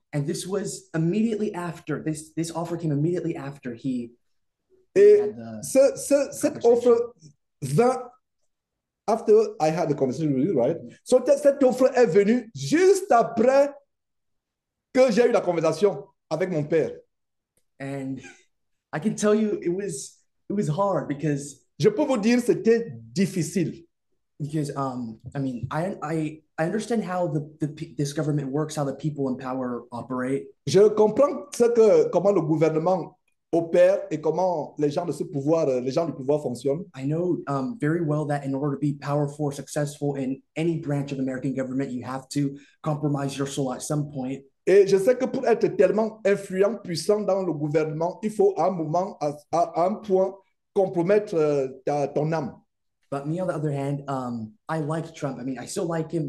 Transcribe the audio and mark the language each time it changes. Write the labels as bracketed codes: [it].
[en] And this was immediately after, this offer came immediately after he [fr] Et cette offre vint [en] after I had the conversation with you, right? [fr] So cette offre est venue juste après que j'ai eu la conversation avec mon père. [en] And I can tell you it was hard because [fr] je peux vous dire c'était difficile. [en] Because I mean I understand how this government works, how the people in power operate. [fr] Je comprends comment le gouvernement opère et comment les gens du pouvoir fonctionnent. [en] I know very well that in order to be powerful or successful in any branch of American government, you have to compromise your soul at some point. [fr] Et je sais que pour être tellement influent, puissant dans le gouvernement, il faut à un moment, à un point, compromettre ton âme. [en] But me, on the other hand, I liked Trump. I mean, I still like him.